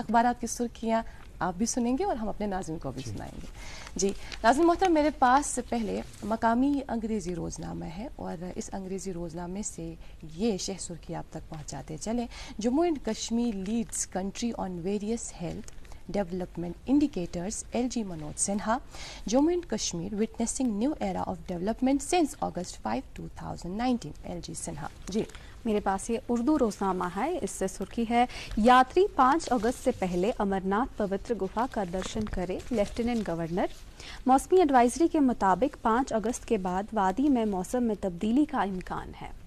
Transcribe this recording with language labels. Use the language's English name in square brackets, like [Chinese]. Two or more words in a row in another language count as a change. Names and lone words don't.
[Urdu] اخبارات کی سرخیاں آپ بھی سنیں گے اور ہم اپنے ناظرین کو بھی سنائیں گے. جی ناظرین محترم, میرے پاس پہلے مقامی انگریزی روزنامہ ہے اور اس انگریزی روزنامے سے یہ شہ سرخی آپ تک پہنچاتے چلیں. [English] Jammu and Kashmir leads country on various health development indicators. LG منوج سنہا. Jammu and Kashmir witnessing new era of development since August 5, 2019. [Urdu] LG سنہا. جی میرے پاس یہ اردو روزنامہ ہے. اس سے سرخی ہے یاتری 5 اگست سے پہلے امرناتھ پوتر گفا کا درشن کرے لیفٹیننٹ گورنر. موسمی ایڈوائزری کے مطابق 5 اگست کے بعد وادی میں موسم میں تبدیلی کا امکان ہے.